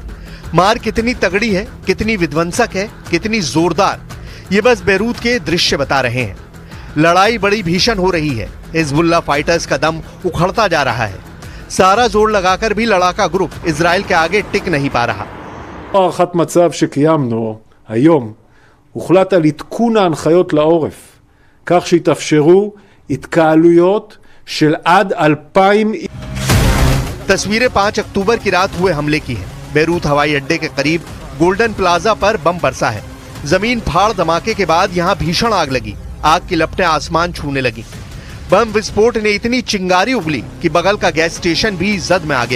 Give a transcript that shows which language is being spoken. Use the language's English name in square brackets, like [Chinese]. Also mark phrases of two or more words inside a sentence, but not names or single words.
[Hindi] मार कितनी तगड़ी है, कितनी विध्वंसक है, कितनी जोरदार, ये बस बेरूत के दृश्य बता रहे हैं। लड़ाई बड़ी भीषण हो रही है। हिजबुल्लाह फाइटर्स का दम उखड़ता जा रहा है। सारा जोर लगाकर भी लड़ाका ग्रुप इजराइल के आगे टिक नहीं पा रहा। [Hebrew] הערכת מצב שקיימנו היום הוחלט על עדכון ההנחיות לעורף, כך שיתאפשרו התקהלויות של עד 2,000। [Hindi] तस्वीरें 5 अक्टूबर की रात हुए हमले की हैं। बेरूत हवाई अड्डे के करीब गोल्डन प्लाजा पर बम बरसा है। जमीन फाड़ धमाके के बाद यहां भीषण आग लगी। आग की लपटें आसमान छूने लगी। बम विस्फोट ने इतनी चिंगारी उगली कि बगल का गैस स्टेशन भी जद में आ गया।